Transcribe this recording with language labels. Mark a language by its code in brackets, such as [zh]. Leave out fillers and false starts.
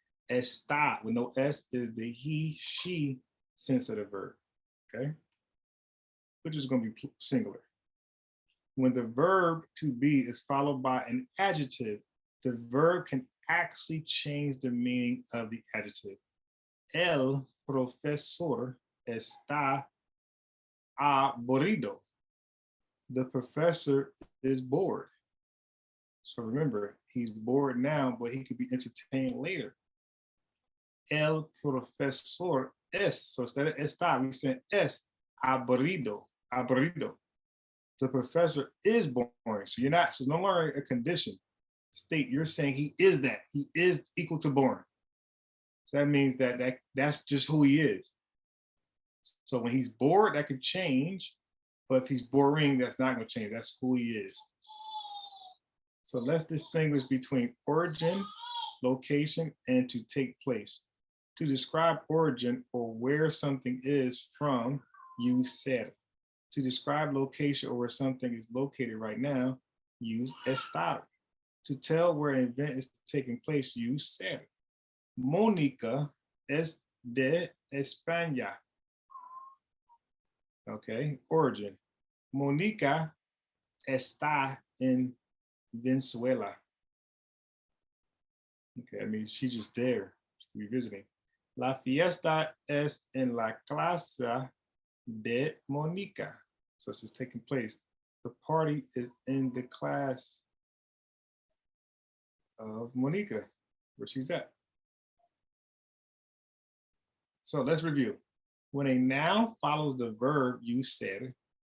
[en] Está with no S is the he, she sense of the verb. Okay. Which is going to be singular. When the verb to be is followed by an adjective, the verb can actually change the meaning of the adjective. [es] El profesor está aburrido. [en] The professor is bored. So remember, he's bored now, but he could be entertained later. [es] El profesor es, [en] so instead of está, we say es aburrido. [es] Aburrido. [en] The professor is boring. So you're not, so no longer a condition state. You're saying he is that. He is equal to boring. So that means that's just who he is. So when he's bored, that could change. But if he's boring, that's not going to change. That's who he is. So let's distinguish between origin, location, and to take place. To describe origin or where something is from, use ser. To describe location or where something is located right now, use estar. To tell where an event is taking place, use ser. [es] Mónica es de España. [en] Okay, origin. [es] Mónica está en Venezuela. [en] Okay, I mean, she's just there, she's visiting. [es] La fiesta es en la clase de Mónica. [en] So it's just taking place. The party is in the class of Mónica, where she's at. So let's review. When a noun follows the verb, use ser.